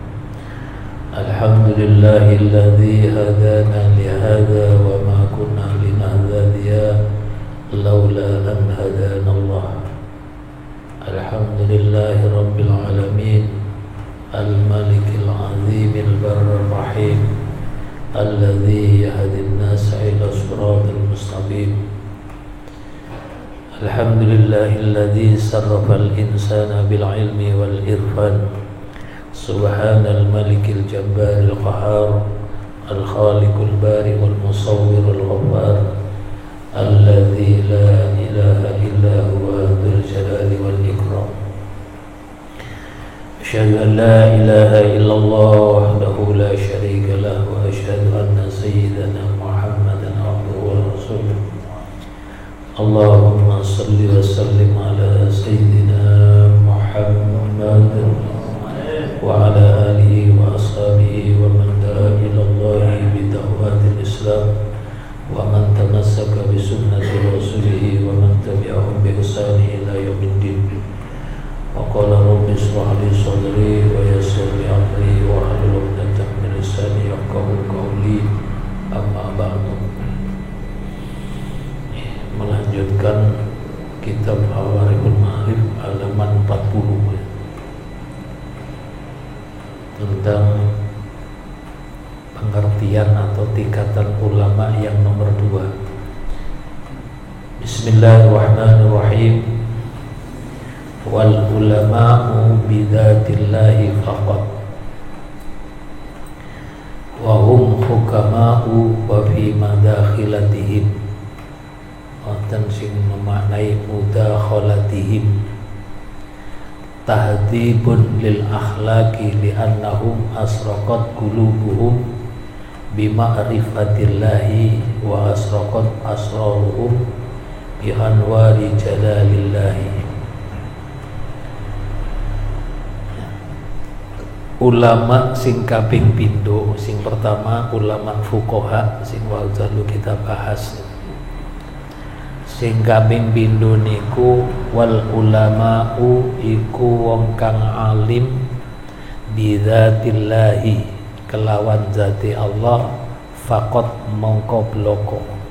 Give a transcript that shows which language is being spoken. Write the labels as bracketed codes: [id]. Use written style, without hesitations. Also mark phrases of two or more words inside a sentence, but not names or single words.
[ar] الحمد لله الذي هدانا لهذا وما كنا لنهتدي لولا أن هدانا الله. الحمد لله رب العالمين الملك العظيم البر الرحيم الذي يهدي الناس إلى الصراط المستقيم. الحمد لله الذي شرف الإنسان بالعلم والعرفان سبحان الملك الجبار القهار الخالق البارئ والمصور الغفار الذي لا إله إلا هو ذو الجلال والإكرام. أشهد أن لا إله إلا الله وحده لا شريك له وأشهد أن سيدنا محمدا عبده ورسوله. اللهم صل وسلم على سيدنا محمد وعلى آله وأصحابه ومن دعا إلى الله بدعوة الإسلام ومن تمسك بسنة رسوله ومن تبعهم بإحسان إلى يوم الدين. وقال رب اشرح لي صدري ويسر لي أمري واحلل عقدة من لساني يفقهوا قولي. أما بعد. [id] Melanjutkan kitab Hawarihul Ma'arif halaman 40 tentang pengertian atau tingkatan ulama yang nomor 2. [ar] بسم الله الرحمن الرحيم. والعلماء بذات الله فقط وهم حكماء وفي مداخلتهم. [jv] Wonten sing memaknai [ar] مداخلتهم تهذيب للأخلاق لأنهم أشرقت قلوبهم بمعرفة الله وأشرقت أسرارهم بأنوار جلال الله. [jv] Ulama sing kaping pindho, sing pertama ulama fuqaha sing wau kita bahas. Sing kaping pindho niku [ar] والعلماء [jv] iku wong kang alim bidzatillahi kelawan zati Allah faqat mongko bloko.